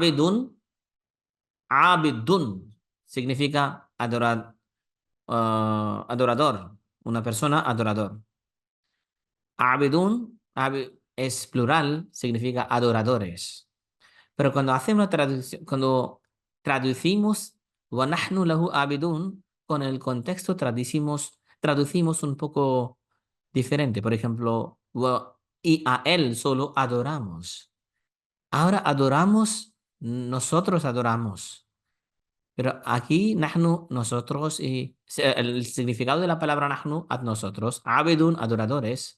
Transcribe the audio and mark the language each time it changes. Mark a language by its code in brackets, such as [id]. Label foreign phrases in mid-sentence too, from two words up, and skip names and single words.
[es] Abidun significa adorador. Una persona adorador. Abidun es plural, significa adoradores. Pero cuando hacemos la traducción, cuando traducimos [ar] ونحن له عابدون, [es] con el contexto traducimos un poco diferente. Por ejemplo, y a él solo adoramos. Ahora adoramos, nosotros adoramos. Pero aquí, nahnu, nosotros, y el significado de la palabra nahnu, a nosotros, abidun, adoradores.